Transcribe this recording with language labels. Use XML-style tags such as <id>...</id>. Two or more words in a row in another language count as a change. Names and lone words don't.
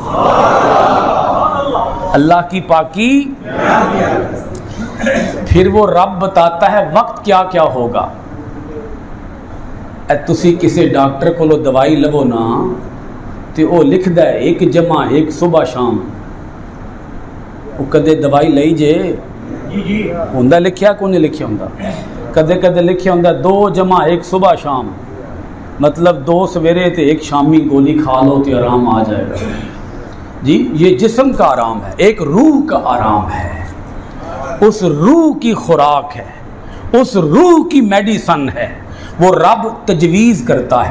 <ur>اللہ کی پاکی. پھر وہ رب بتاتا ہے وقت کیا کیا ہوگا. تسی کسی ڈاکٹر کو دوائی لو نا تو وہ لکھدا ہے 1+1 صبح شام.</ur> <pa>وہ کدے دوائی لئی جے ہوندا لکھیا کو نہیں لکھیا ہوندا. کدے کدے لکھیا ہوندا 2+1 صبح شام، مطلب 2 سویرے تے 1 شامی گولی</pa> <ur>کھا لو تو آرام آ جائے گا. جی یہ جسم کا آرام ہے، ایک روح کا آرام ہے. اس روح کی خوراک ہے، اس روح کی میڈیسن ہے. وہ رب تجویز کرتا ہے.</ur>